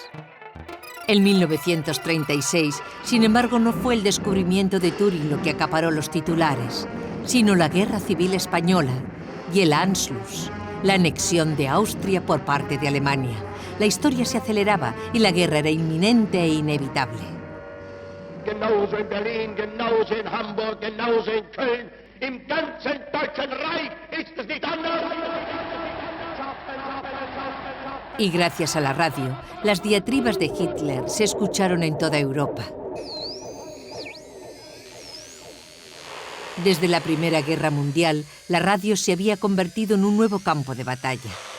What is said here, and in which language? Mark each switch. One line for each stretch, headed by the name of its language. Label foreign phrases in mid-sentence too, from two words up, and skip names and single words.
Spanish: En 1936, sin embargo, no fue el descubrimiento de Turing lo que acaparó los titulares, sino la Guerra Civil Española y el Anschluss, la anexión de Austria por parte de Alemania. La historia se aceleraba y la guerra era inminente e inevitable.
German: Genauso in Berlin, genauso in Hamburg, genauso in Köln, im ganzen Deutschen Reich ist es nicht anders.
Spanish: Y gracias a la radio, las diatribas de Hitler se escucharon en toda Europa. Desde la Primera Guerra Mundial, la radio se había convertido en un nuevo campo de batalla.